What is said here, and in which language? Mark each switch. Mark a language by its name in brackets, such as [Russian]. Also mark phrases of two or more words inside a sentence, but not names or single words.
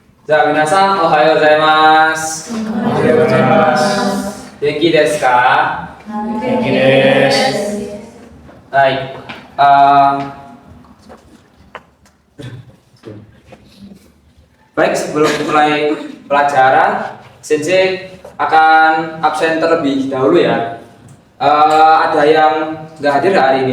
[Japanese] じゃあ皆さんおはようございます。おはようございます。元気ですか？元気です。 [Indonesian] Baik. Baik, sebelum mulai pelajaran, Sensei akan absen terlebih dahulu ya. Ada yang nggak hadir hari ini?